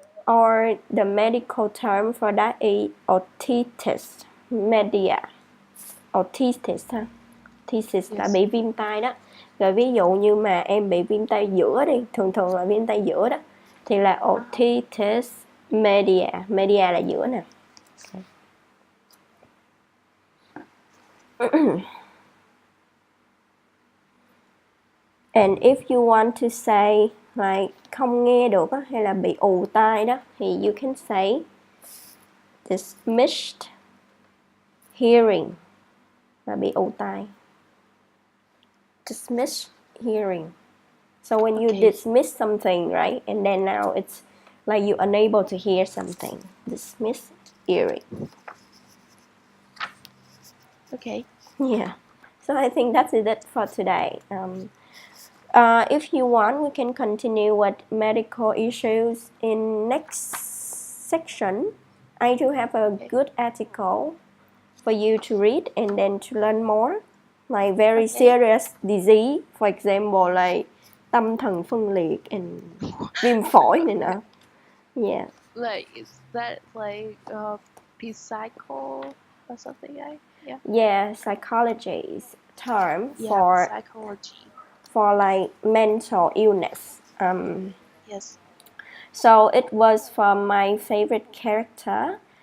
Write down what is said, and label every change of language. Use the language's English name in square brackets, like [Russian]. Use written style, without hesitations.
[English] Or the medical term for that is otitis media. [Vietnamese] Otitis ha. Otitis là bị viêm tai đó. Rồi ví dụ như mà em bị viêm tai giữa đi, thường là viêm tai giữa đó, thì là otitis media. Media là giữa nè. [English] And if you want to say like [Vietnamese] không nghe được á, hay là bị ù tai đó, thì [English] you can say dismissed hearing, [Vietnamese] là bị ù tai. [English] Dismissed hearing. So when you dismiss something, right, and then now it's like you're unable to hear something. Dismiss eerie. Okay. Yeah. So I think that's it for today. If you want, we can continue with medical issues in next section. I do have a Okay. good article for you to read and then to learn more, like very Okay. serious disease, for example, like [Vietnamese] tâm thần phân liệt [English] and [Vietnamese] viêm phổi này nọ. [English] Yeah. Like, is that like psycho or something like? Yeah. Yeah, psychology's term Yeah, psychology. for like mental illness. Yes. So it was from my favorite character.